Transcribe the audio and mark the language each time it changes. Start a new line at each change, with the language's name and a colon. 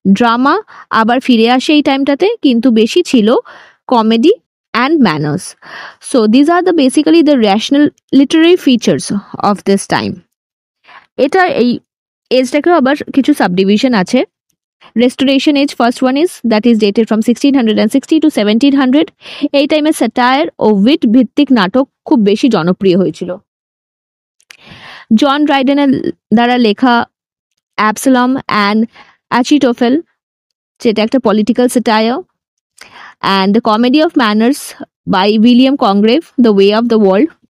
Bangla: Drama আবার ফিরে আসে এই টাইমটাতে, কিন্তু বেশি ছিল comedy and manners.
English: So these are the basically the rational literary features of this time.
Bangla: এটা এই এজটাকেও আবার কিছু সাবডিভিশন আছে।
English: Restoration age, first one is that is dated from 1660 to 1700.
Bangla: এই টাইমে স্যাটায়ার ও উইট ভিত্তিক নাটক খুব বেশি জনপ্রিয় হয়েছিল। জন ড্রাইডেনের দ্বারা লেখা অ্যাবসালম অ্যান্ড অ্যাচিটোফেল, যেটা একটা political satire,
English: and the comedy of manners by William Congreve,
Bangla: the way of the world.